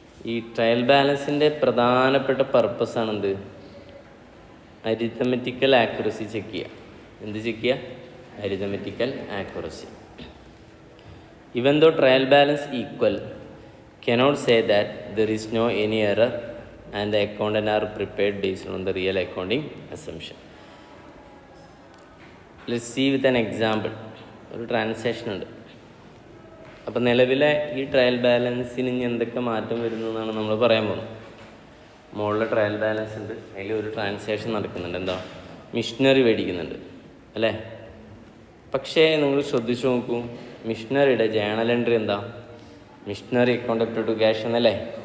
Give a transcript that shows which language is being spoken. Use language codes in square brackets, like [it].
[ml] ഈ ട്രയൽ ബാലൻസിൻ്റെ പ്രധാനപ്പെട്ട പർപ്പസാണെന്ത്, arithmetical accuracy check ചെയ്യുക. എന്ത് ചെക്ക് ചെയ്യുക? Arithmetical accuracy. [en] Even though trial balance equal, cannot say that there is no any error and the accountant are prepared based on the real accounting assumption. Let's see with an example. [ml] ഒരു transaction ഉണ്ട്. അപ്പം നിലവിലെ ഈ trial ബാലൻസിന് ഇനി എന്തൊക്കെ മാറ്റം വരുന്നു എന്നാണ് നമ്മൾ പറയാൻ പോകുന്നത്. മുകളിൽ ട്രയൽ ബാലൻസ് ഉണ്ട്, അതിൽ ഒരു ട്രാൻസാക്ഷൻ നടക്കുന്നുണ്ട്. എന്താ, മിഷനറി മേടിക്കുന്നുണ്ട് അല്ലേ. പക്ഷേ നിങ്ങൾ ശ്രദ്ധിച്ചു നോക്കൂ, മിഷനറിയുടെ ജേണൽ എൻട്രി എന്താ, missionary account up to cash എന്നല്ലേ.